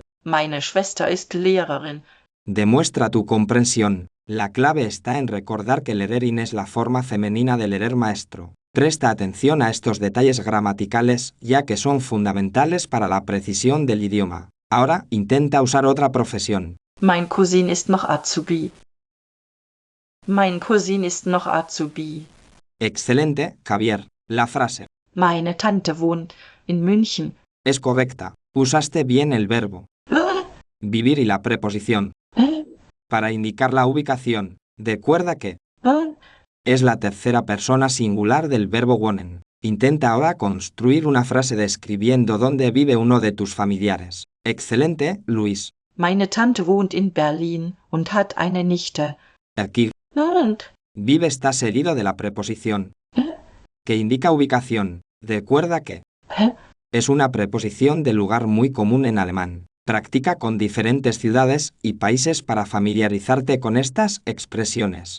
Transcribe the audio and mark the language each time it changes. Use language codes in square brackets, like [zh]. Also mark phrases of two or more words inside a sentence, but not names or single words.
[de] Meine Schwester ist Lehrerin. [es] demuestra tu comprensión. La clave está en recordar que lehrerin es la forma femenina de lerer maestro. Presta atención a estos detalles gramaticales, ya que son fundamentales para la precisión del idioma. Ahora, intenta usar otra profesión. [de] Mein Cousin ist noch Azubi. Mein Cousin ist noch Azubi. [es] Excelente, Javier. La frase [de] Meine Tante wohnt in München. [es] es correcta. Usaste bien el verbo vivir y la preposición para indicar la ubicación. Recuerda que es la tercera persona singular del verbo wohnen. Intenta ahora construir una frase describiendo dónde vive uno de tus familiares. Excelente, Luis. [de] Meine Tante wohnt in Berlin und hat eine Nichte. [es] Aquí, vive está seguido de la preposición que indica ubicación. Recuerda que es una preposición de lugar muy común en alemán. Practica con diferentes ciudades y países para familiarizarte con estas expresiones.